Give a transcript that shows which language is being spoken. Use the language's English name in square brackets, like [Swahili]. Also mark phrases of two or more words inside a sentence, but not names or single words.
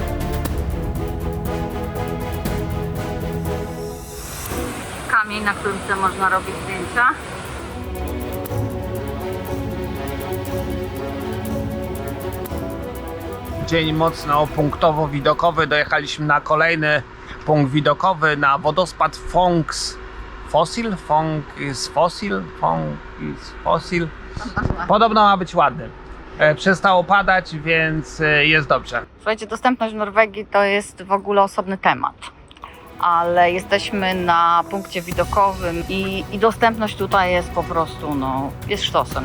[Polish] Kamień, na którym można robić zdjęcia. Dzień mocno punktowo-widokowy. Dojechaliśmy na kolejny punkt widokowy, na wodospad Fonks. Fossil? Fonk is fossil? Fonk is fossil. Podobno ma być ładny. Przestało padać, więc jest dobrze. Słuchajcie, dostępność w Norwegii to jest w ogóle osobny temat. Ale jesteśmy na punkcie widokowym i dostępność tutaj jest po prostu, jest sztosem.